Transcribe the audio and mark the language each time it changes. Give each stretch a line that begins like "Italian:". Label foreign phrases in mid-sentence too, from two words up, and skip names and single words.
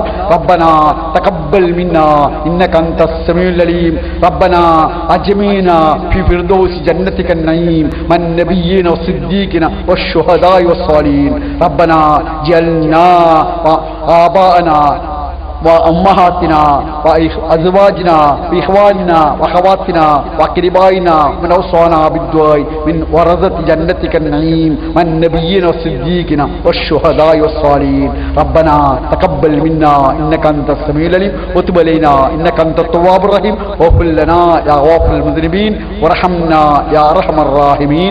Arabic: ربنا تقبل منا إنك أنت السميع العليم. ربنا اجمعنا في فردوس جنتك نعيم مع النبيين والصديقين والشهداء والصالحين. ربنا اجعلنا وآباءنا وأمهاتنا وأزواجنا وإخواننا وأخواتنا وأقربائنا من أوصانا بالدعاء من ورثة جنتك النعيم والنبيين والصديقين والشهداء والصالحين. ربنا تقبل منا إنك أنت السميع العليم وتب علينا إنك أنت التواب الرحيم واغفر لنا يا غافر المذنبين وارحمنا يا أرحم الراحمين.